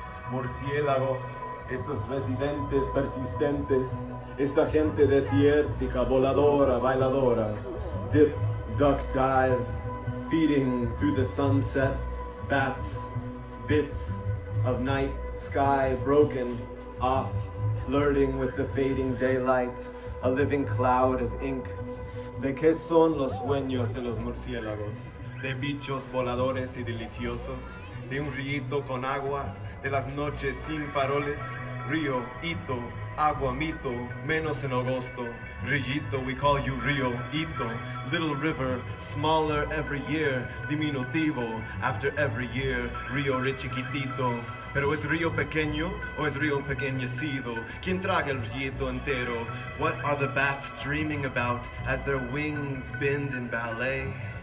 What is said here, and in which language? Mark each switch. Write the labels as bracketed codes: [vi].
[es] Murciélagos, estos residentes persistentes, esta gente desértica, voladora, bailadora. [en] Dip, duck, dive, feeding through the sunset, bats, bits of night sky broken off, flirting with the fading daylight, a living cloud of ink. [es] ¿De qué son los sueños de los murciélagos? De bichos voladores y deliciosos, de un rillito con agua, de las noches sin faroles, río, hito, agua, mito, menos en agosto. [en] Rillito, we call you Rio, Ito, little river, smaller every year, [es] diminutivo [en] after every year, [es] Rio Richiquitito. Pero es río pequeño o es río pequeñecido? ¿Quién traga el rillito entero? [en] What are the bats dreaming about as their wings bend in ballet?